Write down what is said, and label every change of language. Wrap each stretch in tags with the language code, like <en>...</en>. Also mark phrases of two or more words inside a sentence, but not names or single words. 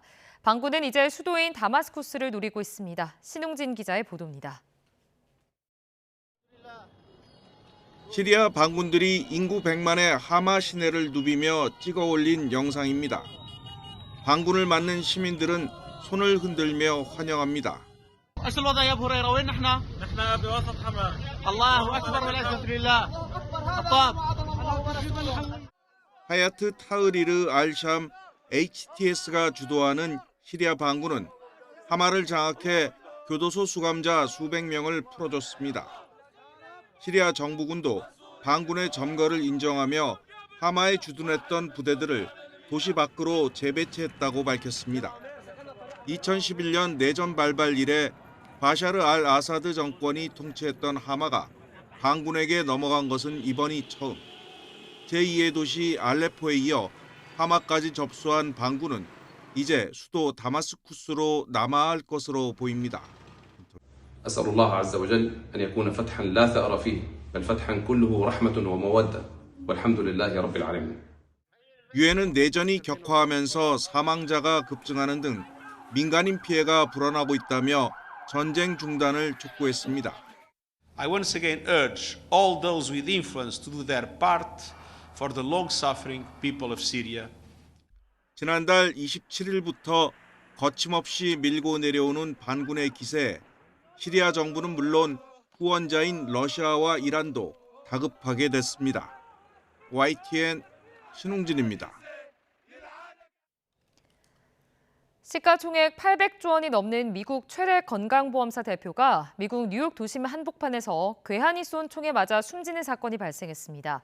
<ko>반군은 이제 수도인 다마스쿠스를 노리고 있습니다. 신웅진 기자의 보도입니다. 시리아 반군들이 인구 100만의 하마 시내를 누비며 찍어 올린 영상입니다. 반군을 맞는 시민들은 손을 흔들며 환영합니다.</ko> <ar>ايش الوضع يا ابو هريره وين نحن بوسط حماه الله اكبر والعزه لله الطاب</ar> <ko>하야트 타흐리르 알샴 HTS가 주도하는 시리아 반군은 하마를 장악해 교도소 수감자 수백 명을 풀어줬습니다. 시리아 정부군도 반군의 점거를 인정하며 하마에 주둔했던 부대들을 도시 밖으로 재배치했다고 밝혔습니다. 2011년 내전 발발 이래 바샤르 알 아사드 정권이 통치했던 하마가 반군에게 넘어간 것은 이번이 처음. 제2의 도시 알레포에 이어 하마까지 접수한 반군은 이제 수도 다마스쿠스로 남아할 것으로 보입니다.</ko> <ar>أسأل الله عز وجل أن يكون فتحا لا ثأر فيه بل فتحا كله رحمة ومودة والحمد لله رب العالمين.</ar> <ko>유엔은 내전이 격화하면서 사망자가 급증하는 등 민간인 피해가 불어나고 있다며 전쟁 중단을 촉구했습니다.</ko> <en>I once again urge all those with influence to do their part for the long-suffering people of Syria.</en> <ko>지난달 27일부터 거침없이 밀고 내려오는 반군의 기세에 시리아 정부는 물론 후원자인 러시아와 이란도 다급하게 됐습니다. YTN 신웅진입니다. 시가총액 800조 원이 넘는 미국 최대 건강보험사 대표가 미국 뉴욕 도심 한복판에서 괴한이 쏜 총에 맞아 숨지는 사건이 발생했습니다.</ko>